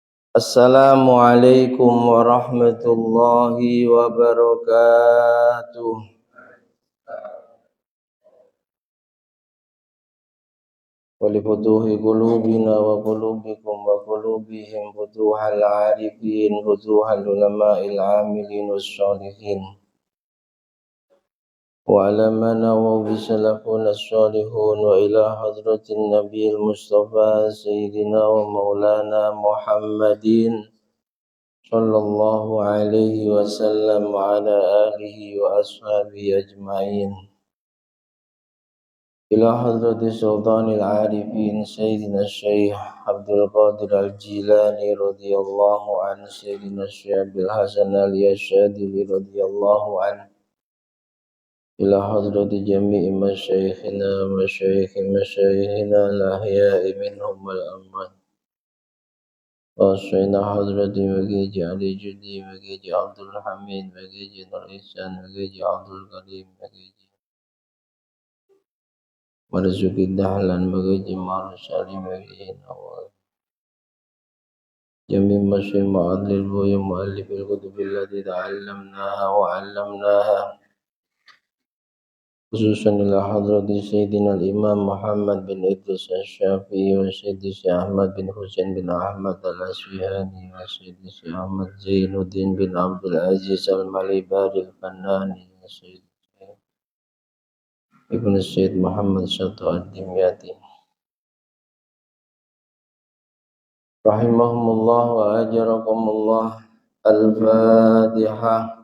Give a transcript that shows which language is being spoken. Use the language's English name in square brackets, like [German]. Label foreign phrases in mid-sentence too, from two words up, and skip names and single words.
[Arabic] السلام عليكم ورحمة الله وبركاته. ولفتوح قلوبنا وقلوبكم وقلوبهم فتوح العارفين فتوح العلماء العاملين والصالحين وعلى ما نووا بسلفنا صالحون وإلى حضرة النبي المصطفى سيدنا ومولانا محمد صلى الله عليه وسلم وعلى آله وأصحابه أجمعين. إلى حضرة سلطان العارفين سيدنا Syekh Abdul Qadir Al-Jilani رضي الله عن سيدنا Syekh Abil Hasan Al-Yasyadili رضي الله عن. إلى حضرة جميع مشايخنا مشايخنا الأحياء منهم والأموات. Wassaina hadrati Magiji Ali Judi Magiji Abdul Hamid Magiji Nur Ihsan Magiji Abdul Karim Magiji Marzuki Dahlan Magiji Marsali Magiji Nawal جامع مشي معادل Buya مؤلفي الكتب التي تعلمناها وعلمناها خصوصا إلى hadrati Sayyidina Al-Imam Muhammad bin Idris Asy-Syafi'i wa Sayyidi Syekh Ahmad bin Husain bin Ahmad Al-Asfihani wa Sayyidi Syekh Ahmad Zainuddin bin Abdul Aziz Al-Malibari Al-Fannani wa Sayyidi Ibn Sayyid Muhammad Syatu Ad-Dimyati rahimahumullah wa ajarakumullah. Al-Fatihah.